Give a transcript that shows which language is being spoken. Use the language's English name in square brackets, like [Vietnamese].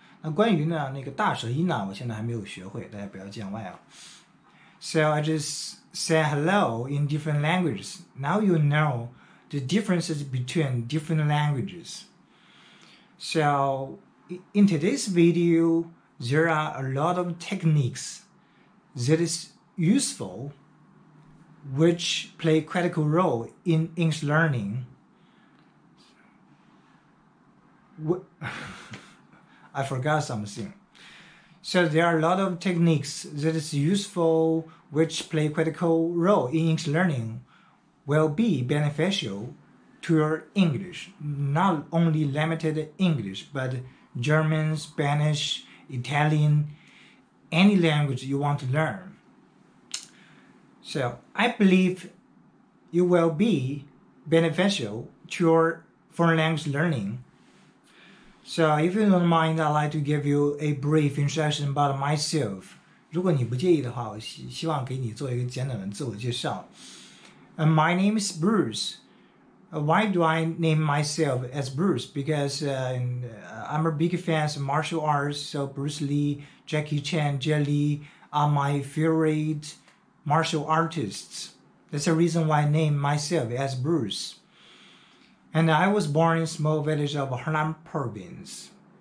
[Chinese] 那关于呢那个大舌音呢，我现在还没有学会，大家不要见外啊。 [English] So I just say hello in different languages. Now you know the differences between different languages. So in today's video, there are a lot of techniques that is useful, which play a critical role in English learning.I forgot something. So there are a lot of techniques that is useful, which play a critical role in English learning, will be beneficial to your English, not only limited English, but German, Spanish, Italian, any language you want to learn. So I believe it will be beneficial to your foreign language learning.So if you don't mind, I'd like to give you a brief introduction about myself. [Chinese] 如果你不介意的话，我希望给你做一个简短的自我介绍。 [English] My name is Bruce. Why do I name myself as Bruce? Because I'm a big fan of martial arts, so Bruce Lee, Jackie Chan, Jet Li are my favorite martial artists. That's the reason why I name myself as Bruce.And I was born in a small village of Henan province.